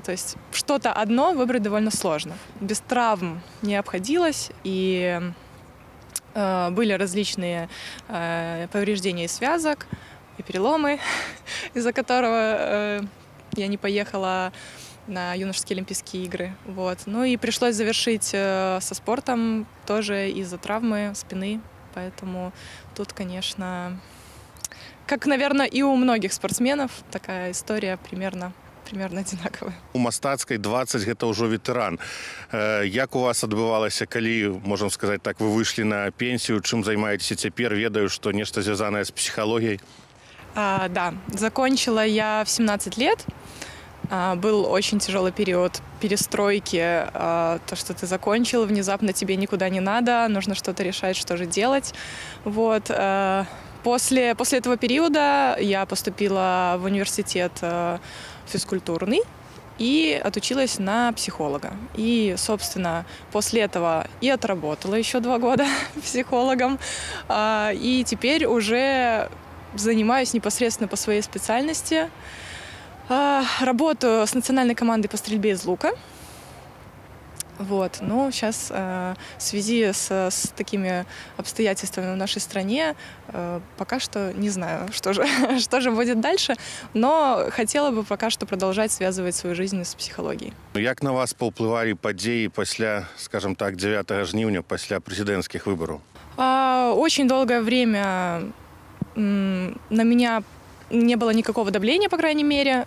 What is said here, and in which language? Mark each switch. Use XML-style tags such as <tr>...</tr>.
<ru>То есть что-то одно выбрать довольно сложно. Без травм не обходилось, и были различные повреждения связок, и переломы, из-за которого я не поехала на юношеские Олимпийские игры. Вот. Ну и пришлось завершить со спортом тоже из-за травмы спины. Поэтому тут, конечно, как, наверное, и у многих спортсменов, такая история примерно одинаковая.</ru> <be>У мастацкай 20 гэта ўжо ветэран. Як у вас адбывалася, калі, можам сказаць так, вы выйшлі на пенсію, чым займаецеся цяпер? Ведаю, што нешта звязанае з псіхалогіяй.</be> <ru>Да, закончила я в 17 лет. Был очень тяжелый период перестройки. То, что ты закончил, внезапно тебе никуда не надо, нужно что-то решать, что же делать. Вот. После этого периода я поступила в университет физкультурный и отучилась на психолога. И, собственно, после этого и отработала еще 2 года психологом. И теперь уже занимаюсь непосредственно по своей специальности. Работаю с национальной командой по стрельбе из лука. Вот. Но сейчас в связи с такими обстоятельствами в нашей стране пока что не знаю, что же будет дальше, но хотела бы пока что продолжать связывать свою жизнь с психологией.</ru> <be>Як на вас паўплывалі падзеі пасля, скажем так, 9 жніўня, пасля прэзідэнцкіх выбараў?</be> <ru>Очень долгое время на меня не было никакого давления, по крайней мере.</ru>